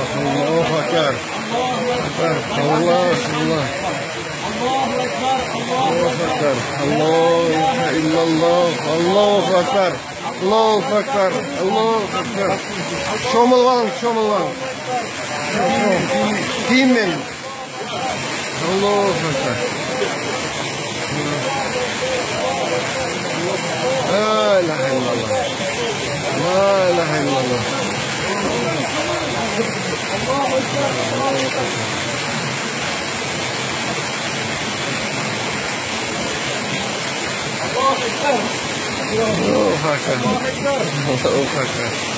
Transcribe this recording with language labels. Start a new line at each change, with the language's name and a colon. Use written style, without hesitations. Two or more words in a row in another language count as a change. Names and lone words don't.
Arabic: الله أكبر. الله أكبر. الله أكبر. الله أكبر. الله إله إلا الله. الله أكبر. الله أكبر. الله أكبر.
Turkish: Şomulvan. Diyeyim ben.
Arabic: الله أكبر. لا إله إلا الله. لا إله إلا الله. الله أكبر.